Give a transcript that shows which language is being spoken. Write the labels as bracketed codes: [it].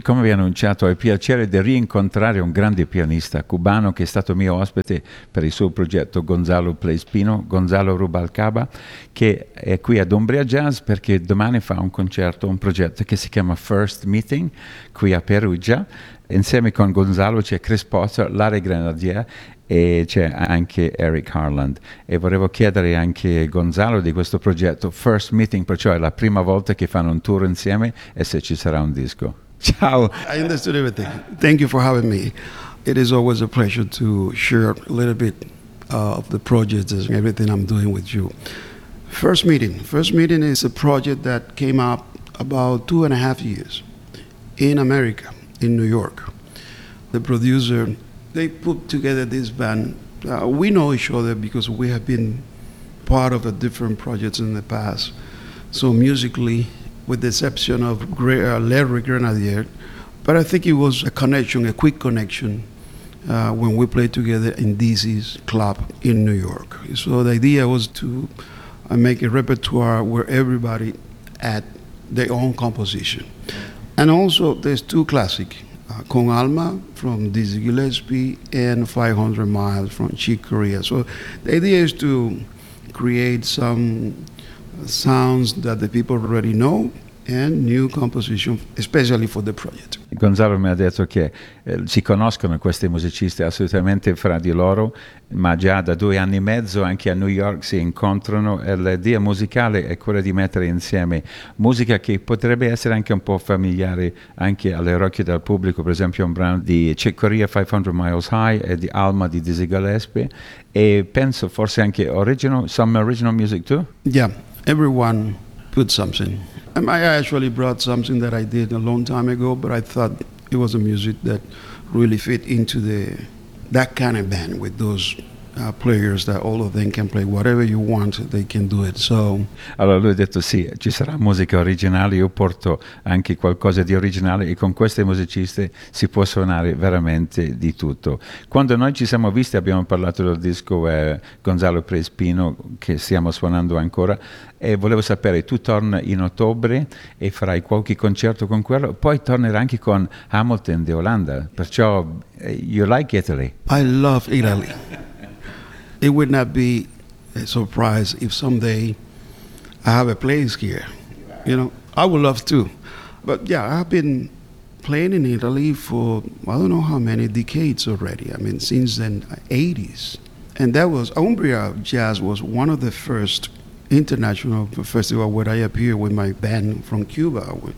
[it] Come vi ho annunciato, ho il piacere di rincontrare un grande pianista cubano che è stato mio ospite per il suo progetto Gonzalo Plays Pino, Gonzalo Rubalcaba, che è qui ad Umbria Jazz perché domani fa un concerto, un progetto che si chiama First Meeting qui a Perugia. Insieme con Gonzalo c'è Chris Potter, Larry Grenadier e c'è anche Eric Harland. E vorrevo chiedere anche Gonzalo di questo progetto First Meeting, perciò è la prima volta che fanno un tour insieme, e se ci sarà un disco. Ciao. [en] I understood everything. Thank you for having me. It is always a pleasure to share a little bit of the project and everything I'm doing with you. First Meeting. First Meeting is a project that came up about 2.5 years in America, in New York. The producer, they put together this band. We know each other because we have been part of the different projects in the past. So musically, with the exception of Larry Grenadier, but I think it was a connection, a quick connection, when we played together in DC's club in New York. So the idea was to make a repertoire where everybody had their own composition. And also, there's two classic, Con Alma from Dizzy Gillespie and 500 Miles from Chick Corea. So the idea is to create some sounds that the people already know and new composition, especially for the project. [it] Gonzalo mi ha detto che si conoscono questi musicisti assolutamente fra di loro, ma già da 2 anni e mezzo anche a New York si incontrano, e l'idea musicale è quella di mettere insieme musica che potrebbe essere anche un po' familiare anche alle orecchie del pubblico, per esempio un brano di Chick Corea, 500 Miles High, e di Alma di Dizzy Gillespie, e penso forse anche original, [en] some original music too? Yeah, everyone put something. I actually brought something that I did a long time ago, but I thought it was a music that really fit into that kind of band with those players, that all of them can play whatever you want, they can do it. So. [it] Allora lui ha detto sì, ci sarà musica originale, io porto anche qualcosa di originale, e con queste musiciste si può suonare veramente di tutto. Quando noi ci siamo visti abbiamo parlato del disco Gonzalo Prespino, che stiamo suonando ancora, e volevo sapere, tu torni in ottobre e farai qualche concerto con quello, poi tornerai anche con Hamilton di Olanda, perciò [en] you like Italy? I love Italy. It would not be a surprise if someday I have a place here. You know, I would love to. But yeah, I've been playing in Italy for I don't know how many decades already. I mean, since the 80s. And that was, Umbria Jazz was one of the first international festivals where I appeared with my band from Cuba.